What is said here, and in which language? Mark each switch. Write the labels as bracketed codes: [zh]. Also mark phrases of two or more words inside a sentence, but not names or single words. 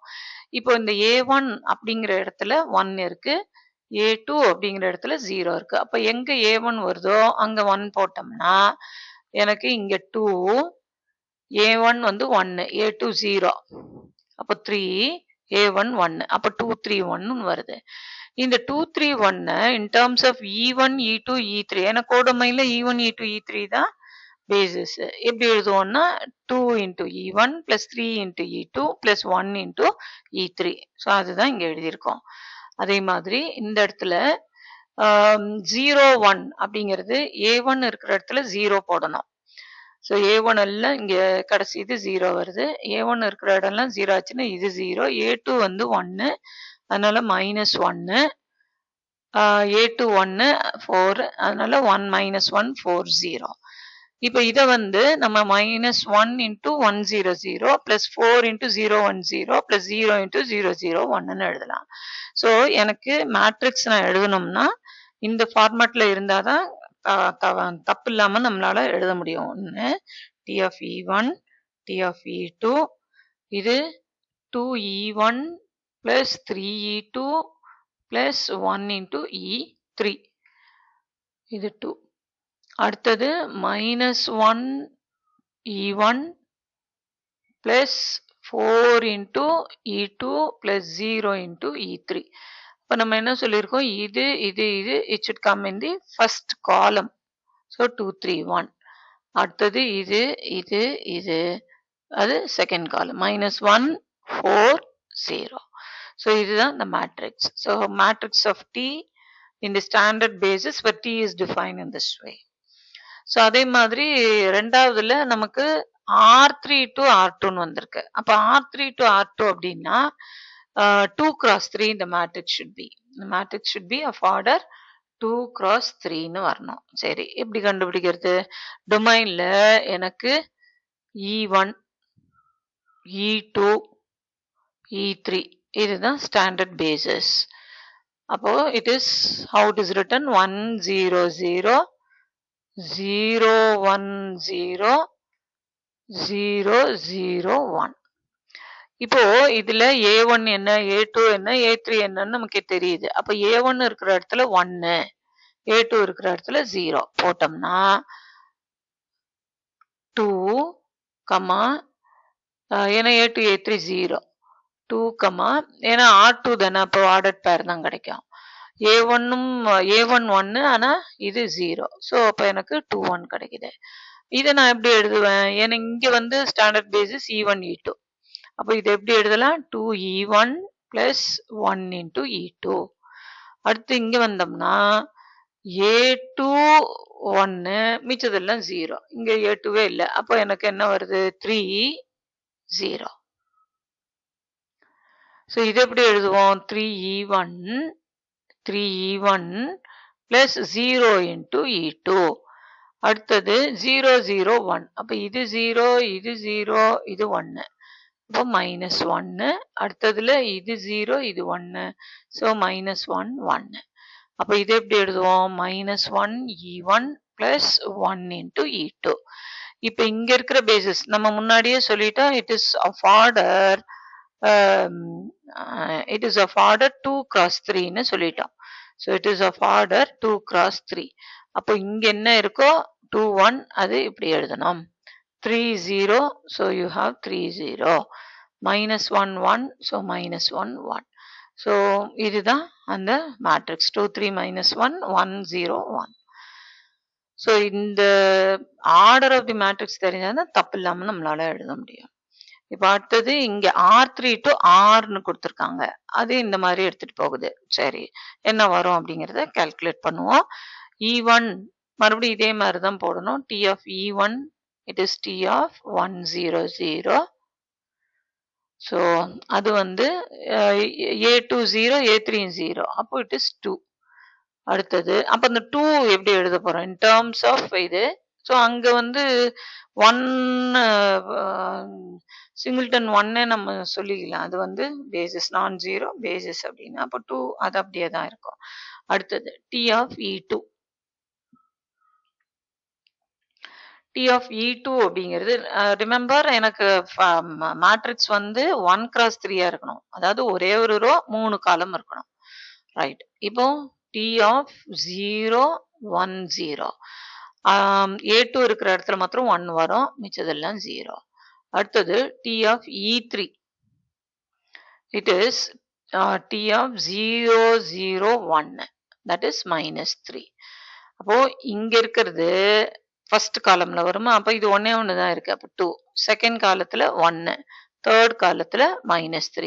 [ta] இப்போ இந்த A1 அப்படிங்கிற இடத்துல 1 இருக்கு, A2 அப்படிங்கிற இடத்துல 0 இருக்கு. அப்ப எங்க A1 வருதோ அங்க 1 போட்டோம்னா எனக்கு இங்க 2, A1 வந்து 1, A2 0, அப்போ 3, A1 1, அப்போ 2 3 1 வருது. [en] இந்த 2 3 1 in terms of E1 E2 E3, [ta] ஏன்னா கோடொமைன்ல E1 E2 E3 தான் பேசிஸ். எப்படி எழுதுவோம்னா [en] 2 into E1 plus 3 into E2 plus 1 into E3. [ta] ஸோ அதுதான் இங்க எழுதியிருக்கோம். அதே மாதிரி இந்த இடத்துல 0 1 அப்படிங்கிறது A1 இருக்கிற இடத்துல 0 போடணும். ஸோ A1 எல்லாம் இங்க கடைசி இது 0 வருது. A1 இருக்கிற இடம்லாம் 0 ஆச்சுன்னா இது 0. A2 வந்து 1, அதனால -1. A2 1 4, அதனால 1 -1 4 0. இப்போ இதை வந்து நம்ம [en] -1 into 1 0 0 plus 4 into 0 1 0 plus 0 into 0 0 1ன்னு [ta] எழுதலாம். ஸோ எனக்கு மேட்ரிக்ஸ் நான் எழுதணும்னா இந்த ஃபார்மேட்ல இருந்தாதான் தப்பு இல்லாம நம்மளால எழுத முடியும். [en] ஒன்று T of E1 T of E2, இது 2E1 plus 3E2 plus 1 into E3, [ta] இது 2. [en] அடுத்தது -1 E1 plus 4 into E2 plus 0 into E3. [ta] இப்போ நம்ம என்ன சொல்லியிருக்கோம், இது [en] it should come in the first column. So 2 3 1. [ta] அடுத்தது இது அது [en] second column, [ta] -1 4 0. ஸோ இதுதான் இந்த மேட்ரிக்ஸ். [en] so matrix of T in the standard basis where T is defined in this way. [ta] ஸோ அதே மாதிரி ரெண்டாவதுல நமக்கு R3 to R2ன்னு வந்திருக்கு. அப்போ R3 to R2 அப்படின்னா 2 cross 3 இந்த மேட்ரிக்ஸ் [en] should be. இந்த மேட்ரிக்ஸ் should be of order 2 cross 3ன்னு வரணும். [ta] சரி, எப்படி கண்டுபிடிக்கிறது? டொமைன்ல எனக்கு E1 E2 E3 இதுதான் [en] standard basis. அப்போ it is how it is written 1 0 0 0 1 0 0 0 1. [ta] இப்போ இதுல A1 என்ன, A2 என்ன, A3 என்னன்னு நமக்கு தெரியுது. அப்ப A1 இருக்கிற இடத்துல 1, A2 இருக்கிற இடத்துல 0 போட்டோம்னா 2, ஏன்னா A2, A3 0, 2, ஏன்னா R2 தானே, அப்போ ஆர்டர் பேர் தான் கிடைக்கும். A1ம் A1 1, ஆனா இது 0. ஸோ அப்ப எனக்கு 2, 1 கிடைக்குது. இதை நான் எப்படி எழுதுவேன்? ஏன்னா இங்க வந்து [en] standard basis [ta] E1, E2. அப்போ இது எப்படி எழுதலாம்? [en] 2E1 plus 1 into E2. [ta] அடுத்து இங்க வந்தோம்னா A2 1, மிச்சதெல்லாம் 0. இங்க A2வே இல்லை. அப்போ எனக்கு என்ன வருது? 3, 0. ஸோ இது எப்படி எழுதுவோம்? [en] 3E1 plus 0 into E2. [ta] அடுத்தது 0, 0, 1. அப்ப இது 0, இது 0, இது 1. அப்போ -1. அடுத்ததுல இது 0, இது 1. ஸோ -1, 1. அப்ப இது எப்படி எழுதுவோம்? [en] -1E1 plus 1 into E2. [ta] இப்ப இங்க இருக்கிற பேசிஸ் நம்ம முன்னாடியே சொல்லிட்டோம். [en] it is of order 2 cross 3ன்னு சொல்லிட்டோம். so it is of order 2 cross 3. [ta] அப்போ இங்க என்ன இருக்கோ 2, 1 அது இப்படி எழுதணும். 3, 0, [en] so you have 3, 0. -1, 1, so -1, 1. [ta] ஸோ இதுதான் அந்த மேட்ரிக்ஸ். 2, 3, -1, 1, 0, 1. ஸோ இந்த [en] order of the matrix [ta] தெரிஞ்சால் தான் தப்பு இல்லாமல் நம்மளால எழுத முடியும். இப்போ அடுத்தது இங்க R3 to Rன்னு கொடுத்துருக்காங்க. அது இந்த மாதிரி எடுத்துட்டு போகுது. சரி, என்ன வரும் அப்படிங்கிறத கால்குலேட் பண்ணுவோம். E1 மறுபடியும் இதே மாதிரி தான் போடணும். [en] T of E1, it is T of 1, 0, 0. [ta] ஸோ அது வந்து A2 0, A3 0. [en] அப்போ it is 2. [ta] அடுத்தது அப்போ இந்த 2 எப்படி எழுத போறோம்? [en] in terms of இது. [ta] ஸோ அங்க வந்து 1 சிங்கிள்டன் 1 நம்ம சொல்லிக்கலாம். அது வந்து பேசிஸ் நான் 0 பேசிஸ் அப்படின்னு. அப்போ 2 அது அப்படியே தான் இருக்கும். அடுத்தது [en] T of E2. T of E2 [ta] அப்படிங்கிறது ரிமெம்பர் எனக்கு மேட்ரிக்ஸ் வந்து 1 cross 3 இருக்கணும். அதாவது ஒரே ஒரு ரோ 3 காலம் இருக்கணும். ரைட். [en] இப்போ T of 0, 1, 0. [ta] A2 இருக்கிற இடத்துல மாத்திரம் 1 வரும், மிச்சதெல்லாம் 0. [en] அடுத்தது T of E3. It is T of 0, 0, 1. That is -3. [ta] அப்போ இங்க இருக்கிறது [en] first column [ta] வருமா? அப்ப இது ஒன்னே ஒன்று தான் இருக்கு. அப்போ 2. [en] second column [ta] 1, [en] third column [ta] -3.